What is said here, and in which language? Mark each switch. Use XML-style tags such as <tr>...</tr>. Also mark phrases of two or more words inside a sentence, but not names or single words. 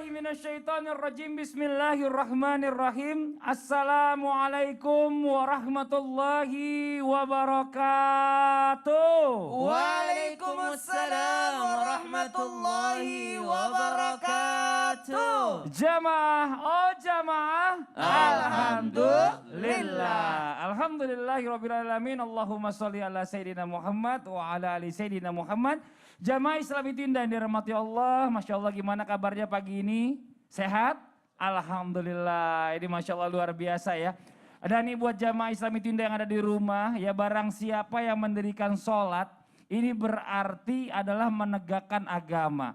<ar>minasyaitonirrajim. بسم الله الرحمن الرحيم. السلام عليكم ورحمة الله وبركاته. وعليكم السلام ورحمة الله وبركاته.</ar> <id>Jamaah, oh jamaah. Alhamdulillah.</id> <ar>الحمد لله رب العالمين. اللهم صل على سيدنا محمد وعلى آل سيدنا محمد.</ar> <id>Jamaah Islam itu indah yang dirahmati Allah.</id> <ar>ما شاء الله,</ar> <id>gimana kabarnya pagi ini? Sehat? Alhamdulillah, ini</id> <ar>ما شاء الله</ar> <id>luar biasa ya. Dan ini buat jamaah Islam itu indah yang ada di rumah, ya barang siapa yang mendirikan sholat, ini berarti adalah menegakkan agama.</id>